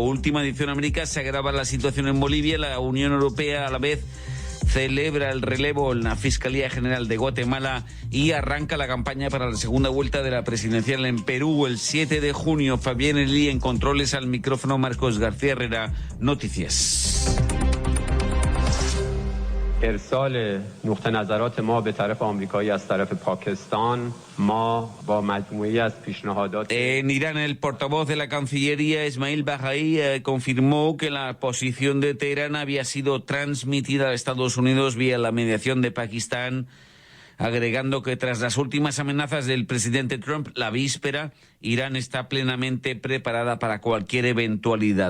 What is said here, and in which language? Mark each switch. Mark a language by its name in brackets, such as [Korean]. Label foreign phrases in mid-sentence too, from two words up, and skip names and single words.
[Spanish] Última edición América, se agrava la situación en Bolivia. La Unión Europea a la vez celebra el relevo en la Fiscalía General de Guatemala y arranca la campaña para la segunda vuelta de la presidencial en Perú el 7 de junio. Fabián Elí en controles, al micrófono Marcos García Herrera. Noticias. [Persian] ارسال نقطه نظرات ما به طرف آمریکایی از طرف پاکستان ما با مجموعی از پیشنهادات. [Spanish] En Irán, el portavoz de la Cancillería, Ismail Bahaí, confirmó que la posición de Teherán había sido transmitida a Estados Unidos vía la mediación de Pakistán agregando que tras las últimas amenazas del presidente Trump la víspera, Irán está plenamente preparada para cualquier eventualidad.